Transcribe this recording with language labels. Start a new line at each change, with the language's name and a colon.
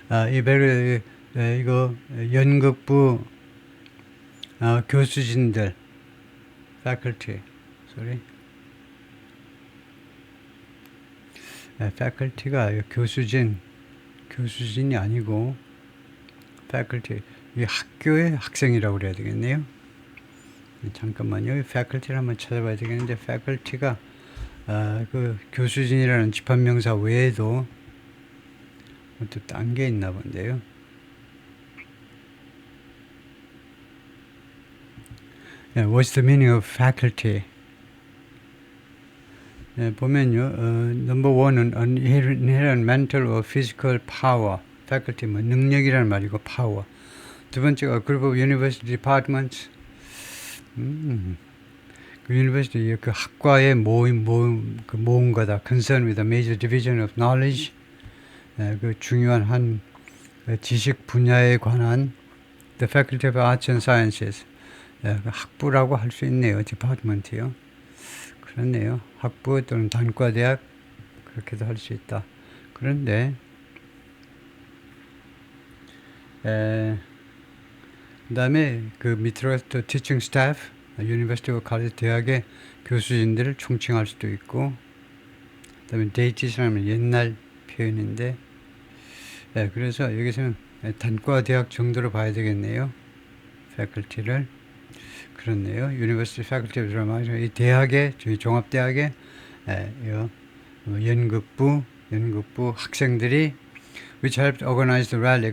Korean: 이 벨그라드 이거 연극부 교수진들, faculty, faculty가 교수진이 아니고 faculty, 이 학교의 학생이라고 그래야 되겠네요. 잠깐만요. faculty를 한번 찾아봐야 되겠는데 faculty가 그 교수진이라는 집합명사 외에도 또 딴 게 있나 본데요.
English: What's the meaning of faculty?
Korean: 보면요,
English: number one은 inherent mental or physical power.
Korean: faculty, 능력이라는 말이고, power. 두 번째가
English: group of university departments.
Korean: 그 university, 그 학과의 모임과다.
English: concerned with a major division of knowledge.
Korean: 그 중요한 한 지식 분야에 관한
English: the faculty of arts and sciences.
Korean: 학부라고 할 수 있네요. 디파트먼트요. 그렇네요. 학부 또는 단과대학 그렇게도 할 수 있다. 그런데 그 다음에 그 밑으로 또 teaching staff, 유니버시티 college 대학의 교수진들을 총칭할 수도 있고, 그 다음에 date이라는 옛날 표현인데, 그래서 여기서는 단과대학 정도로 봐야 되겠네요. faculty를. 그렇네요. University Faculty of Drama, 이 대학의, 저희 종합대학의 연극부 학생들이
English: which helped organize the rally.